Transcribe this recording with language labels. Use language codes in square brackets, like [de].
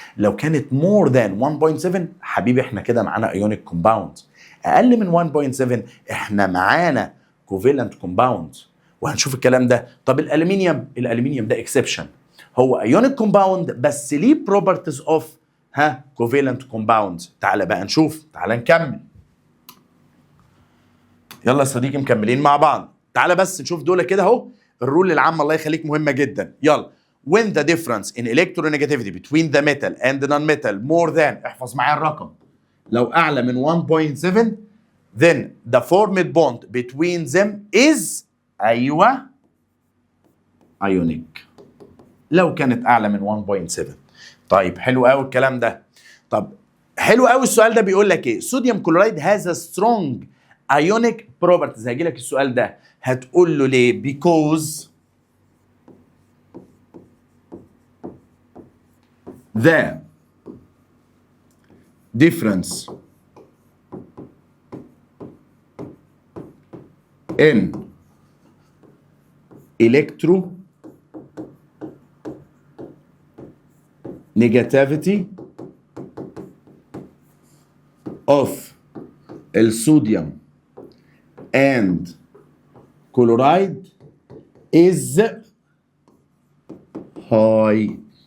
[ar] لو كانت مور ذان 1.7 حبيبي احنا كده معانا ايونيك كومباوند، اقل من 1.7 احنا معانا كوفيلنت كومباوند، وهنشوف الكلام ده. طب الالومنيوم ده اكسبشن، هو ايونيك كومباوند بس ليه بروبرتيز اوف كوفيلنت كومباوند. تعال بقى نشوف، تعال نكمل. يلا يا صديقي مكملين مع بعض. تعال بس نشوف دول كده اهو، الرول العامه الله يخليك مهمه جدا. [en] يلا when the difference in electronegativity between the metal and the non-metal more than، [ar] احفظ معايا الرقم، لو اعلى من 1.7 [en] then the formed bond between them is ايوه ionic. [ar] لو كانت اعلى من 1.7. طيب حلو قوي الكلام ده. طب حلو قوي السؤال ده بيقول لك ايه؟ صوديوم كلورايد هاز سترونج ايونيك بروبرتيز. [en] هيجي لك السؤال ده هتقول له ليه؟ because the difference in electronegativity of الصوديوم and chloride is high.